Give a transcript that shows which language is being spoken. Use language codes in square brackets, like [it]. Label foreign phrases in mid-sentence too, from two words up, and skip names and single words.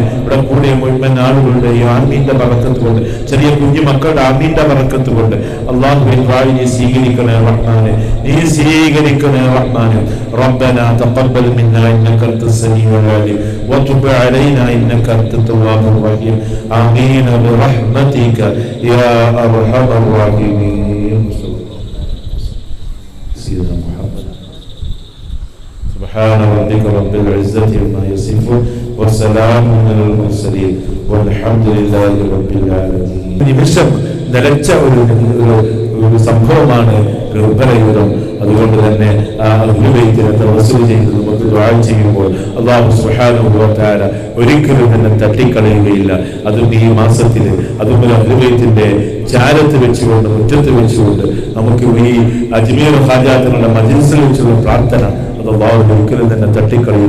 [ml] ഇവിടെ കൂടിയ മുഴുവൻ ആളുകളുടെ ഈ ആമീന്റെ ബറക്കത്ത് കൊണ്ട്, ചെറിയ കുഞ്ഞു മക്കളുടെ ആമീന്റെ ബറക്കത്ത് കൊണ്ട് അല്ലാഹുവേ, ദുആ നീ സ്വീകരിക്കണേ റഹ്മാനെ, നീ സ്വീകരിക്കണേ റഹ്മാനെ. [ar] ربنا تقبل منا إنك أنت السميع العليم وتب علينا إنك أنت التواب الرحيم. آمين برحمتك يا أرحم الراحمين. سيدنا محمد سبحان ربك رب العزة عما يصفون وسلام على المرسلين والحمد لله رب العالمين. [ml] നിമിഷം നിലച്ച ഒരു സംഭവമാണ് ഗർഭരയുധം. അതുകൊണ്ട് തന്നെ അഹ്ലുബൈത്തിനെ തവസ്സുൽ ചെയ്ത് നമുക്ക് ദുആ ചെയ്യുമ്പോൾ അല്ലാഹു [ar] سبحانه وتعالى [ml] ഒരിക്കലും തന്നെ തട്ടിക്കളയുകയില്ല. അതും ഈ മാസത്തിൽ, അതുപോലെ അഹ്ലുബൈത്തിന്റെ ചാരത്ത് വെച്ചുകൊണ്ട്, മുറ്റത്ത് വെച്ചുകൊണ്ട് നമുക്ക് ഈ അജ്മീർ ഹാജാത്തുകളുടെ മജ്ലിസിൽ വെച്ചുള്ള പ്രാർത്ഥന അത് അല്ലാഹു ഒരിക്കലും തന്നെ തട്ടിക്കളയില്ല.